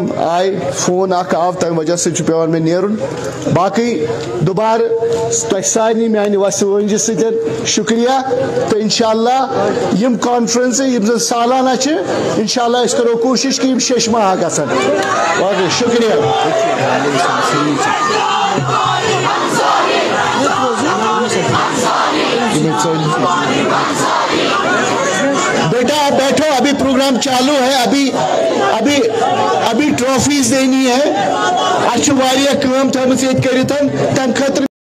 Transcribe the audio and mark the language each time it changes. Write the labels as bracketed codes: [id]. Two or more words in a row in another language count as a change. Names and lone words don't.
[ks] آئی فون اکھ آو تمہِ وجہ سۭتۍ چھُ پیوان مےٚ نیرُن باقی دوبارٕ تۄہہِ سارنٕے میانہِ وسہِ وٲنجہِ سۭتۍ شُکریہ تہٕ انشاءاللہ یِم کانفرنسہٕ یِم زن سالانہ چھِ انشاءاللہ أسۍ کرو کوٗشِش کہ یِم 6 ماہ گژھن باقی شُکریہ [ur] بیٹا بیٹھو ابھی پروگرام چالو ہے ابھی ٹرافیز دینی ہے اچھا [ks] واریاہ کٲم تھٲمٕژ ییٚتہِ کٔرِتھ تمہِ خٲطرٕ